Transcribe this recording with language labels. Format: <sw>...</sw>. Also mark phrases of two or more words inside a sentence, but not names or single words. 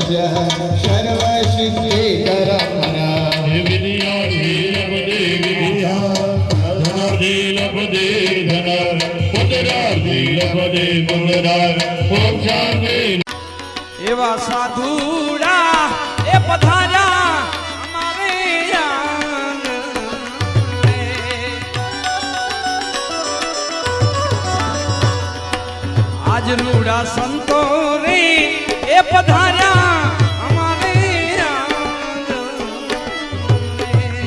<sa>सर्वसिद्धिकर मन विद्या लभते विद्या धनार्थे लभते धन पुत्रार्थे लभते पुत्र ओम शांति</sa> <gu>એવા સાધુડા એ પધાર્યા અમારે આંગણે. આજ રૂડા સંતો રે એ પધાર્યા અમારે આંગણે.</gu>